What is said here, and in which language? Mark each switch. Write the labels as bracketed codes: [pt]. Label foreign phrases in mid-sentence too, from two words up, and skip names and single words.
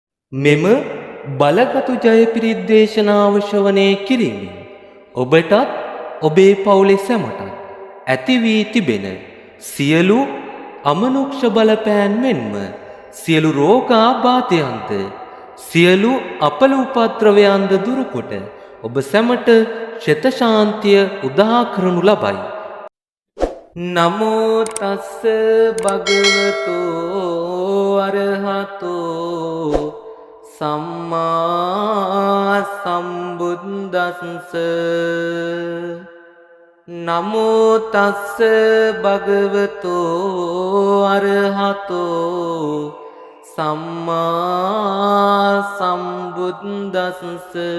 [si] මෙම බලගතු ජයපිරිත් දේශනාව ශ්‍රවණය කිරීමෙන් ඔබටත් ඔබේ පවුලේ සැමටත් ඇති වී තිබෙන සියලු අමනුෂ්‍ය බලපෑම් මෙන්ම සියලු රෝගාබාධයන්ද සියලු අපල උපද්‍රවයන්ද දුරුකොට ඔබ සැමට ශත ශාන්තිය උදා කරනු ලබයි. [pi] නමෝ තස්ස භගවතෝ අරහතෝ සම්මා සම්බුද්දස්ස. නමෝ තස්ස භගවතෝ අරහතෝ සම්මා සම්බුද්දස්ස.